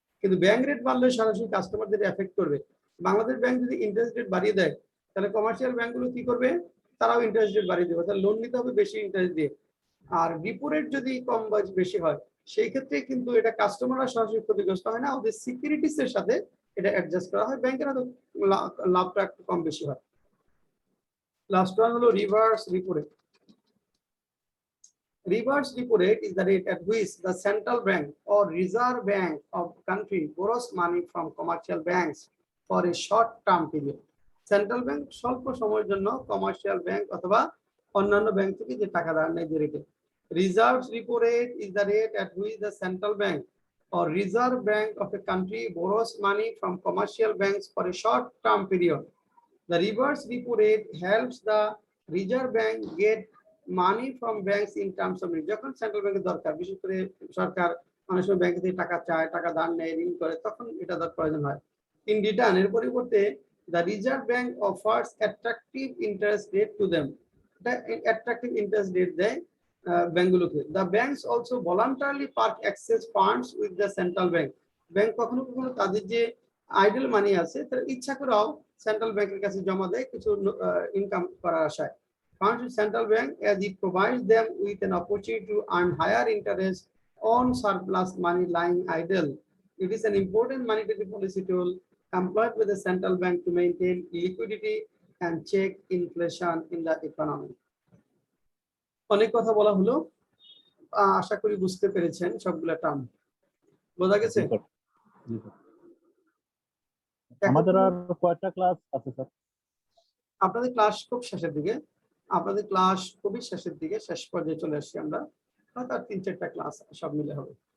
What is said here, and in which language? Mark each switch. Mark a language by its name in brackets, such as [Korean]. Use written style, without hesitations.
[Bangla] কিন্তু bank rate বাড়লে সরাসরি কাস্টমারদের এফেক্ট করবে। বাংলাদেশ ব্যাংক যদি ইন্টারেস্ট রেট বাড়িয়ে দেয়, তাহলে কমার্শিয়াল ব্যাংকগুলো কি করবে, তারাও ইন্টারেস্ট রেট বাড়িয়ে দেবে, তাহলে লোন নিতে হবে বেশি ইন্টারেস্ট দিয়ে। আর রিপো রেট যদি কম বা বেশি হয়, সেই ক্ষেত্রে কিন্তু এটা কাস্টমাররা সরাসরি ক্ষতিগ্রস্ত হয় না, ওদের সিকিউরিটিস এর সাথে এটা অ্যাডজাস্ট করা হয়, ব্যাংকের হয়তো লাভটা একটু কম বেশি হয়। লাস্ট ওয়ান হলো reverse repo rate. [English] Reverse repo rate is the rate at which the central bank or reserve bank of country borrows money from commercial banks for a short term period. [Bangla] Central bank স্বল্প সময়ের জন্য commercial bank অথবা অন্যান্য bank থেকে যে টাকা ধার নেয় যে রেটে। [English] Reserve repo rate is the rate at which the central bank or reserve bank of a country borrows money from commercial banks for a short term period. The reverse repo rate helps the reserve bank get money from banks in terms of need. [Bangla] যখন central ব্যাংকের দরকার, বিশেষ করে সরকার অনেক সময় bank থেকে টাকা চায়, টাকা ধার নেয়, ঋণ করে, তখন এটা তার প্রয়োজন হয়। [English] in return, [Bangla] এর পরিবর্তে [English] the reserve bank offers attractive interest rate to them, [Bangla] এটা অ্যাট্রাকটিভ ইন্টারেস্ট রেট দেয় ব্যাংকগুলোকে। [English] The banks also voluntarily park excess funds with the central bank. [Bangla] Bank কখনো কখনো তাদের যে আইডল মানি আছে তারা ইচ্ছা করেও সেন্ট্রাল ব্যাংকের কাছে জমা দেয় কিছু ইনকাম করার আশায়। [English] Funds with central bank as it provides them with an opportunity to earn higher interest on surplus money lying idle. It is an important monetary policy tool employed by the central bank to maintain liquidity and check inflation in the economy. [Bangla] অনেক কথা বলা হলো, আশা করি বুঝতে পেরেছেন সবগুলা term. বোঝা গেছে? আমাদের আর কয়টা ক্লাস আছে স্যার? আপনাদের ক্লাস খুব শেষের দিকে, আপনাদের ক্লাস খুবই শেষের দিকে, শেষ পর্যায়ে চলে আসছি আমরা, হয়তো আর 3-4টা ক্লাস সব মিলে হবে।